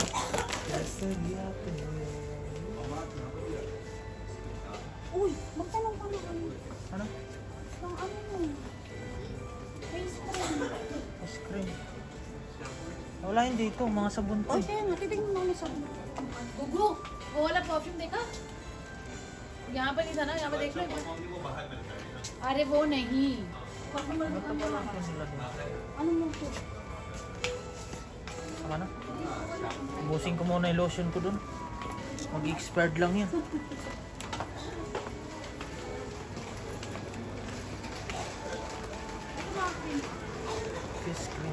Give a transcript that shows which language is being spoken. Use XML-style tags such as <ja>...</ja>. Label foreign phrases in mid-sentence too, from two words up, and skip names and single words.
<tl>Uy, magtanong ka na ano. Ano? Ng ano mo?</tl> <en>Face cream. Ice cream.</en> <tl>Wala yun dito. Mga sabon to. Uy, kaya nga, titignan mo na sabon.</tl> <hi>गुगू वो वाला परफ्यूम देखा यहाँ पे नहीं था ना यहाँ पे देख लो अरे वो नहीं परफ्यूम</hi> <tl>Ano to pala ito nila dito? Ano mo ito? Ano? Ubusin ko muna yung lotion ko dun. Mag-expired lang yan.</tl> <en>Face cream.</en>